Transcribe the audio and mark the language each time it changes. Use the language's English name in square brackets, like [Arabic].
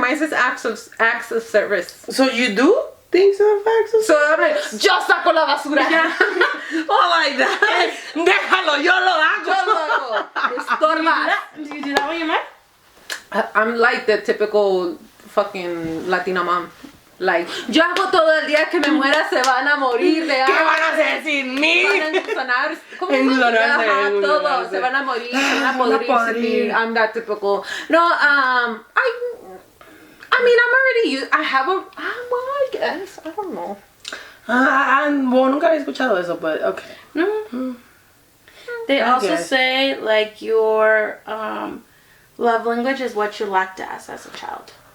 [English] Mine says acts of service. So you do things of acts of service? So I'm like, [Spanish] yo saco la basura. [English] Yeah. Oh, like that. [Spanish] Déjalo, yo lo hago. Estorbas. [English] Do you do that when you're mad? I'm like the typical fucking Latina mom. Like, [Spanish] yo hago todo el día que me muera, se van a morir de ¿Qué van a hacer sin mí? Van a engusanar, ¿cómo se Engusonarse, llama? Ajá, todo, engusonarse. se van a morir, se van a podrir sin mí. [English] I'm that typical. No, I mean, I'm already used, I have a, well, I guess, I don't know. [Spanish] Bueno, nunca había escuchado eso, [English] but okay. No. They I also guess. say like your love language is what you lacked as a child.